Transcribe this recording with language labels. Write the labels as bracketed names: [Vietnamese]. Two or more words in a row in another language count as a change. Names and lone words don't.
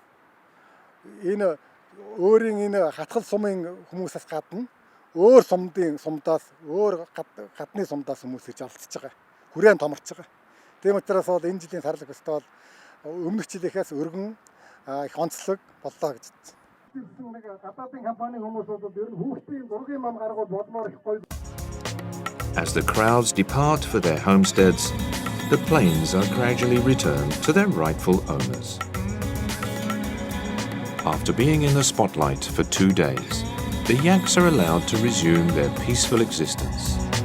[Mongolian] Энэ өөрийн энэ хатгал сумын хүмүүсээс гадна өөр сумдаас өөр гадны сумдаас хүмүүс ирж оролцож байгаа. Хүрээн томорч байгаа. Тийм учраас бол энэ жилийн сарлаг фестивал өмнөх жилийнхээс өргөн их онцлог боллоо гэж бодсон. Нэг гадаадын компани хүмүүс бол ер нь хүүхдийн зургийн мам гаргуул болмоор их гоё. [English] As the crowds depart for their homesteads, the plains are gradually returned to their rightful owners. After being in the spotlight for 2 days, the yaks are allowed to resume their peaceful existence.